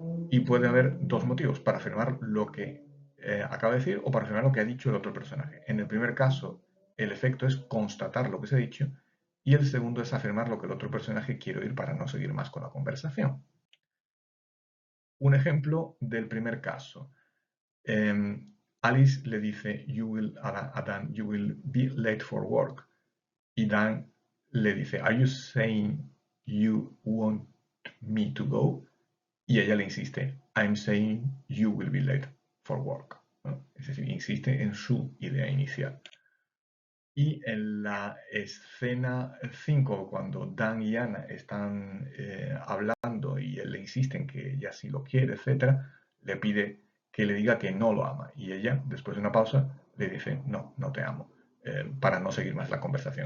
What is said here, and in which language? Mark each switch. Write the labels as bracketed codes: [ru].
[es] Y puede haber dos motivos, para afirmar lo que acaba de decir o para afirmar lo que ha dicho el otro personaje. En el primer caso, el efecto es constatar lo que se ha dicho y el segundo es afirmar lo que el otro personaje quiere oír para no seguir más con la conversación. Un ejemplo del primer caso. Alice le dice a Dan, [en] you will be late for work. [es] Y Dan le dice, [en] are you saying you want me to go? [es] Y ella le insiste, [en] I'm saying you will be late for work. [es] ¿No? Es decir, insiste en su idea inicial. Y en la escena 5, cuando Dan y Anna están hablando y él le insiste en que ella sí lo quiere, etc., le pide que le diga que no lo ama. Y ella, después de una pausa, le dice, no, no te amo, para no seguir más la conversación.